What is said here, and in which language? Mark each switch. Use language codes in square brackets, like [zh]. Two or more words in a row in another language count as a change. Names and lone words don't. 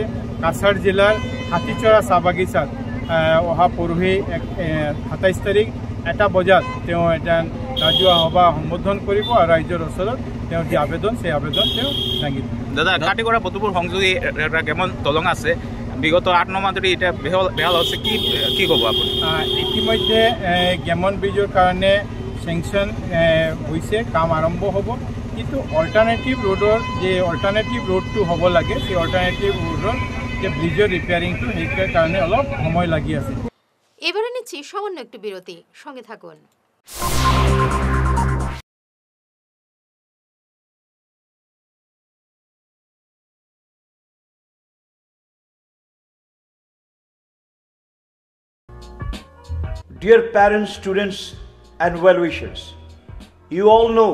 [as] কাছাৰ জিলাৰ হাতীচৰা চাহ বাগিচাত অহা পৰহি 27 তাৰিখ 1 বজাত তেওঁ এটা ৰাজহুৱা সভা সম্বোধন কৰিব, আৰু ৰাইজৰ ওচৰত তেওঁৰ যি আবেদন, সেই আবেদন তেওঁ দাঙি দিব। [bn] দাদা, কাঠিগড়া বদরপুর সংযোগী কেমন দলং আছে, বিগত 8-9 মাহ ধরে এটা বেহাল হচ্ছে, কি কব আপনি? [as] ইতিমধ্যে গেমন ব্ৰিজৰ কাৰণে চেংচন হৈছে, কাম আৰম্ভ হ'ব, কিন্তু [en] alternative roadটো [as] হ'ব লাগে, সেই [en] alternative roadৰ [as] যে [en] bridgeৰ repairingটো, [as] সেইটোৰ কাৰণে অলপ সময় লাগি আছে। [bn] এবারে নিচ্ছি সামান্য একটু বিরতি, সঙ্গে থাকুন। [en] Dear parents, students and well-wishers, you all know